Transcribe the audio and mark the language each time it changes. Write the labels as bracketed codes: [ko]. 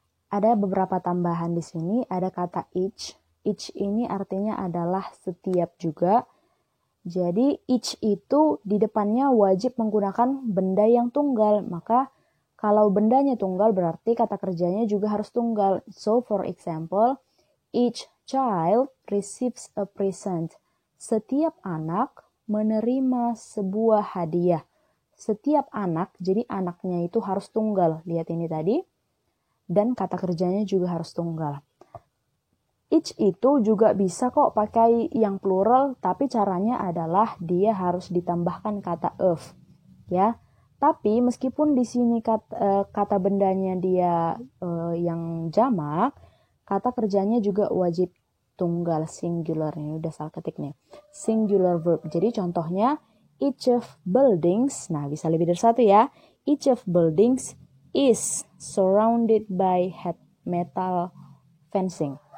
[id] Ada beberapa tambahan di sini, ada kata each. Each ini artinya adalah setiap juga. Jadi each itu di depannya wajib menggunakan benda yang tunggal. Maka kalau bendanya tunggal berarti kata kerjanya juga harus tunggal. [en] So for example, each child receives a present. [id] Setiap anak menerima sebuah hadiah. Setiap anak, jadi anaknya itu harus tunggal. Lihat ini tadi. Dan kata kerjanya juga harus tunggal. Each itu juga bisa kok pakai yang plural, tapi caranya adalah dia harus ditambahkan kata of. Ya. Tapi meskipun di sini kata bendanya dia yang jamak, kata kerjanya juga wajib tunggal singular. Ini udah salah ketik nih. Singular verb. Jadi contohnya [en] each of buildings, [id] nah bisa lebih dari satu ya. [en] Each of buildings is surrounded by metal fencing.